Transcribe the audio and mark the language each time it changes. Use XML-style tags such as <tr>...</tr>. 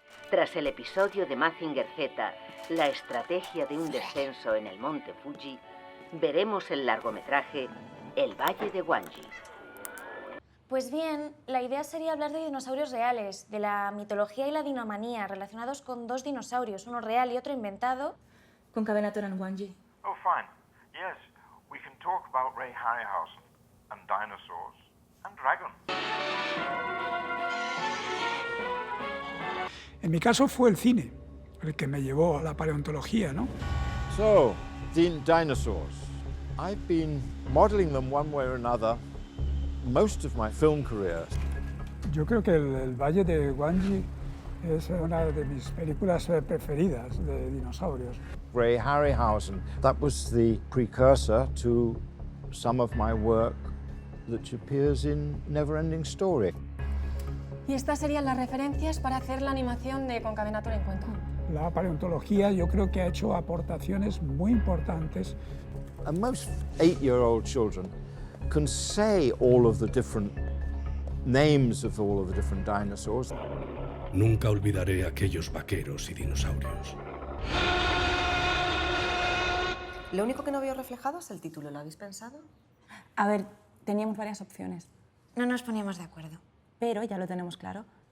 <es>Tras el episodio de Mazinger Z, la estrategia de un descenso en el monte Fuji, veremos el largometraje El Valle de Wanji. Pues bien, la idea sería hablar de dinosaurios reales, de la mitología y la dinomanía, relacionados con dos dinosaurios, uno real y otro inventado.</es> <en>Concavenator and Wanji. Oh, fine. Yes, we can talk about Ray Harryhausen and dinosaurs and dragons.</en> <es>En mi caso fue el cine el que me llevó a la paleontología, ¿no?</es> <en>So, dinosaurs. I've been modeling them one way or another most of my film career.</en> <es>Yo creo que el Valle de Wanji es una de mis películas preferidas de dinosaurios.</es> <en>Ray Harryhausen, that was the precursor to some of my work that appears in Neverending Story.</en> <es>Y estas serían las referencias para hacer la animación de Concavenator en cuento. La paleontología yo creo que ha hecho aportaciones muy importantes.</es> <en>And most 8-year-old children can say all of the different names of all of the different dinosaurs.</en> <es>Nunca olvidaré aquellos vaqueros y dinosaurios. Lo único que no veo reflejado es el título. ¿Lo habéis pensado? A ver, teníamos varias opciones, No nos poníamos de acuerdo. pero ya lo tenemos claro.</es>